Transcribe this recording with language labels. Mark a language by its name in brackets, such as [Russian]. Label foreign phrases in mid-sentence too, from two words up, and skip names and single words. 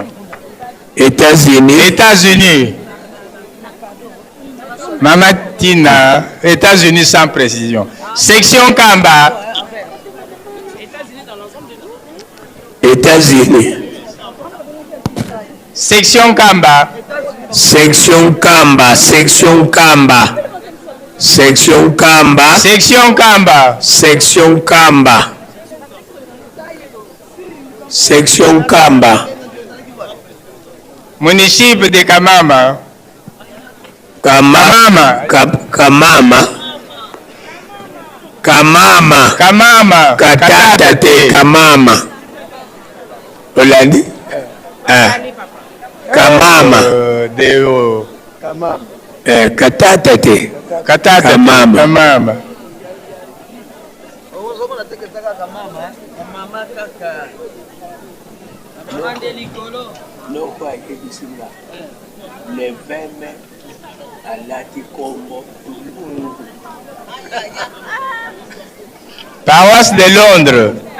[French] États-Unis. États-Unis. Mama Tina. États-Unis sans précision. Section Kamba. États-Unis. Section Kamba. Section Kamba. Section Kamba. Section Kamba. Section Kamba. Section Kamba. Section Kamba. Municipio de Kamama. Kamama. Kamama. Kamama. Kamama. Katatate. Kamama. Olandi? Kamama. Deo. Katatate. Katatate. Kamama. Kamama. Le 20 mai à Latikombo. Paroisse de Londres.